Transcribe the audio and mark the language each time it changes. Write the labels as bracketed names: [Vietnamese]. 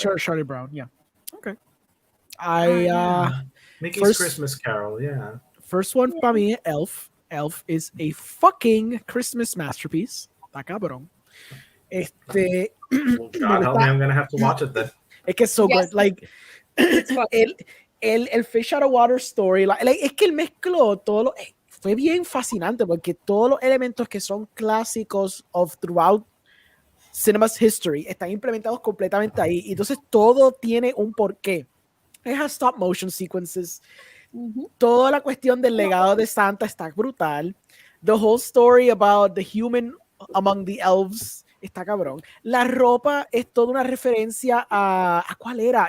[English] Sure, Charlie Brown, yeah. Okay. I Mickey's first- Christmas Carol, yeah. First one [Spanish] para mí es Elf. [English] Elf is a fucking Christmas masterpiece. [Spanish] Está cabrón. [English] Well, God help me, I'm gonna have to watch it then. [Spanish] Es que es [English] so Yes. good. Like, It's fun. [Spanish] el [English] Fish Out of Water story, like, [Spanish] es que él mezcló todo lo, fue bien fascinante porque todos los elementos que son clásicos [English] of throughout cinema's history [Spanish] están implementados completamente ahí. Y entonces todo tiene un porqué. [English] It has stop motion sequences. Mhm. [Spanish] Toda la cuestión del legado de Santa está brutal. [English] The whole story about the human among the elves [Spanish] está cabrón. La ropa es toda una referencia a ¿cuál era?